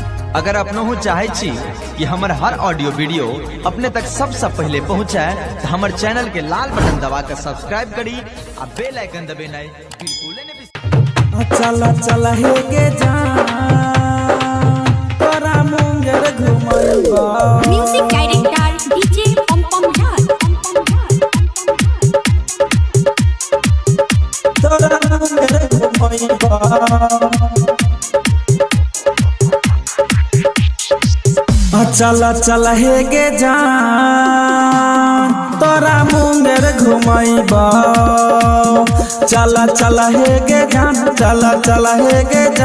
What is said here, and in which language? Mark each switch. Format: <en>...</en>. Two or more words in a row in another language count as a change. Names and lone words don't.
<hi>अगर अपनों चाहे छी कि हमार हर</hi> <en>audio video</en> <hi>अपने तक सबसे पहले पहुंचाए तो हमारे चैनल के लाल बटन दबा कर सब्सक्राइब करी और</hi> <en>bell icon</en> <hi>दबाना बिल्कुल नहीं।</hi> <anp>चला चला हे गे जान तोरा मुंगेर घुमैबा</anp> <en>music director DJ पम पम राज</en> <anp>तोरा मुंगेर घुमैबा चला चला हे गे जान तोरा मुंगेर घुमैबा चला चला हे गे जान चला चला हे गे</anp>